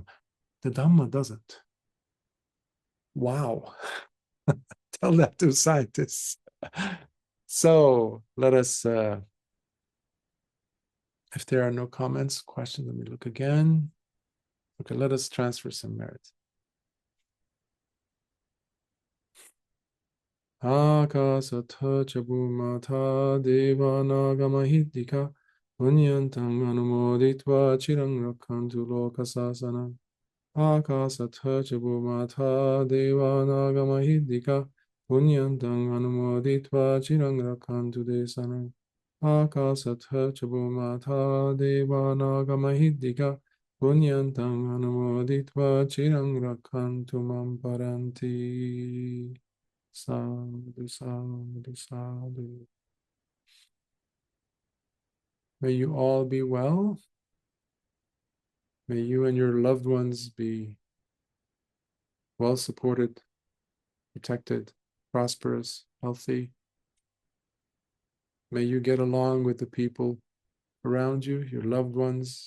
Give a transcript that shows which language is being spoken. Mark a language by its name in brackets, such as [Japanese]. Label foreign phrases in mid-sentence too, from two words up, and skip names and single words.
[English] The Dhamma doesn't. Wow. Tell that to scientists. So let us, if there are no comments, questions, let me look again. Okay, let us transfer some merit. [Pali] Akasatha chabumata devanagamahiddhika punyantang anumoditva chirang rakhantu lokasasana. Akasatha chabumata devanagamahiddhika punyantang anumoditva chirang rakhantu desana. Akasatha chabumata devanagamahiddhika punyantang anumoditva chirang rakhantu mam paranti. Sadhu, sadhu, sadhu. [English] May you all be well. May you and your loved ones be well supported, protected, prosperous, healthy. May you get along with the people around you, your loved ones.